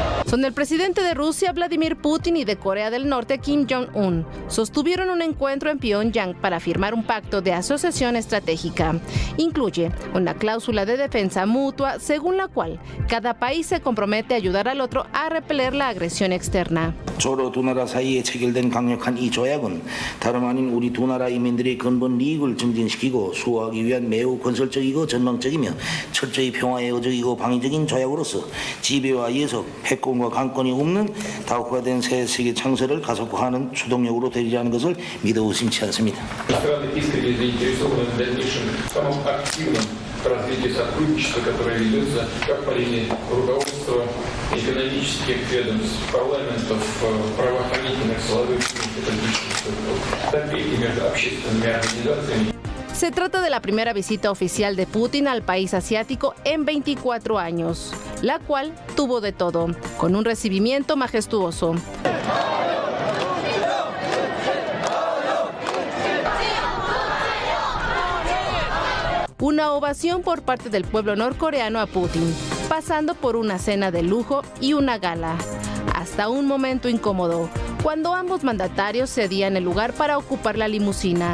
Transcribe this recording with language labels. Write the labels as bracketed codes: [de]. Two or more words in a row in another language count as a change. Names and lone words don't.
[es] son el presidente de Rusia, Vladimir Putin, y de Corea del Norte, Kim Jong-un. Sostuvieron un encuentro en Pyongyang para firmar un pacto de asociación estratégica. Incluye una cláusula de defensa mutua según la cual cada país se compromete a ayudar al otro a repeler la agresión externa. [ko] 서로 두 나라 사이에 체결된 강력한 이 조약은 다름 아닌 우리 두 나라 인민들의 근본 이익을 증진시키고 수호하기 위한 매우 건설적이고 전망적이며 철저히 평화에 의적이고 방위적인 조약으로서 지배와 예속, 패권과 강권이 없는 다국화된 새 세계 창설을 가속화하는 추동력으로 되리라는 것을 믿어 의심치 않습니다. [ru] развитие сотрудничества, которое ведется как по линии руководства экономических ведомств, парламентов, правоохранительных, силовых и политических структур, так и между общественными организациями. [es] Se trata de la primera visita oficial de Putin al país asiático en 24 años, la cual tuvo de todo, con un recibimiento majestuoso. Una ovación por parte del pueblo norcoreano a Putin, pasando por una cena de lujo y una gala, hasta un momento incómodo, cuando ambos mandatarios cedían el lugar para ocupar la limusina.